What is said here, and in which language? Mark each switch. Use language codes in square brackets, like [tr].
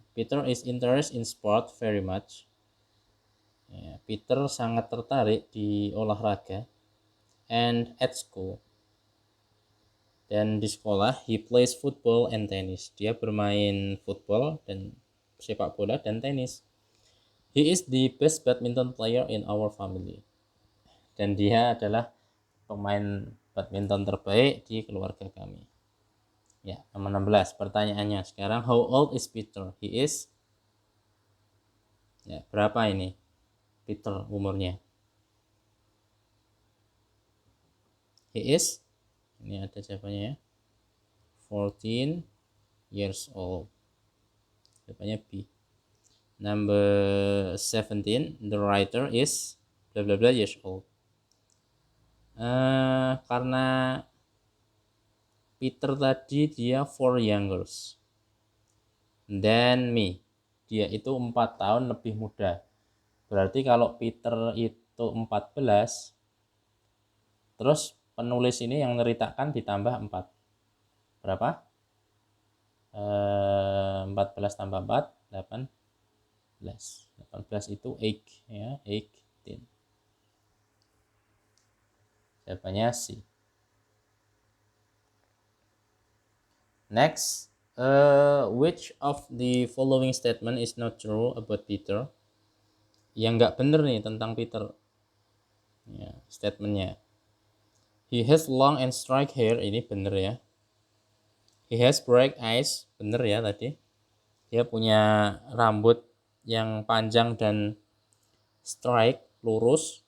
[en] Peter is interested in sport very much. [id] Ya, Peter sangat tertarik di olahraga. [en] And at school, [id] dan di sekolah [en] he plays football and tennis. [id] Dia bermain football dan sepak bola dan tenis. [en] He is the best badminton player in our family. [id] Dan dia adalah pemain badminton terbaik di keluarga kami. Ya, nomor 16 pertanyaannya sekarang, [en] how old is Peter? He is [id] berapa ini Peter umurnya? [en] He is, [id] ini ada jawabannya ya, 14 [en] years old. [id] Jawabannya B. [en] Number 17, the writer is blah blah blah years old. [id] Karena Peter tadi dia 4 [en] younger than me. [id] Dia itu 4 tahun lebih muda. Berarti kalau Peter itu 14, terus penulis ini yang menceritakan ditambah 4. Berapa? 14 tambah 4, 18. 18 itu 8 ya, 18. Jawabannya C. [en] Next, which of the following statement is not true about Peter? [id] Yang nggak bener nih tentang Peter. Ya, statementnya. [en] He has long and straight hair, [id] ini bener ya. [en] He has bright eyes, [id] bener ya tadi. Dia punya rambut yang panjang dan straight, lurus.